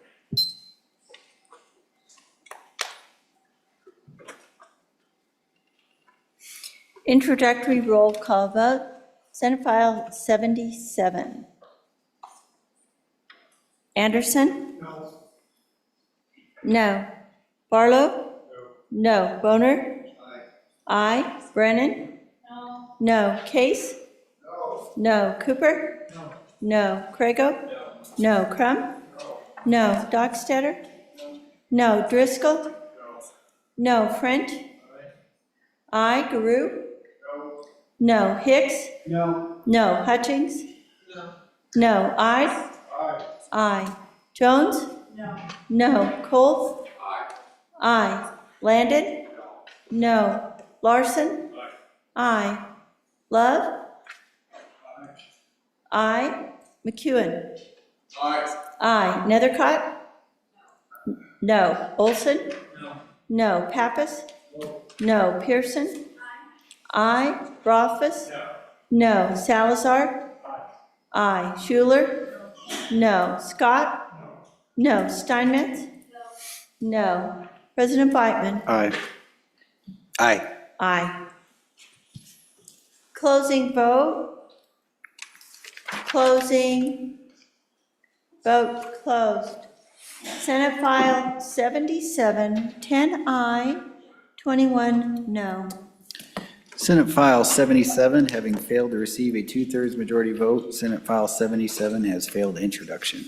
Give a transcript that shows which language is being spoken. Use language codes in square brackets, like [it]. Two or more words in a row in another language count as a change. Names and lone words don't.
[en] Introductory roll call vote. Senate File 77. Anderson? No. Barlow? No. Boner? Aye. Brennan? No. Case? No. Cooper? No. Craigo? No. Crum? No. Dockstader? No. Driscoll? No. French? Aye. Guru? No. Hicks? No. Hutchings? No. Ide? Aye. Jones? No. Cole? Aye. Landon? No. Larson? Aye. Love? Aye. McEwen? Aye. Nethercott? No. Olson? No. Pappas? No. Pearson? Aye. Rothfuss? No. Salazar? Aye. Schuler? No. Scott? No. Steinmetz? No. President Biteman? Aye. Aye. Aye. Closing vote. Closing. Vote closed. Senate File 77, 10 aye, 21 no. Senate File 77, having failed to receive a 2/3 majority vote, Senate File 77 has failed introduction.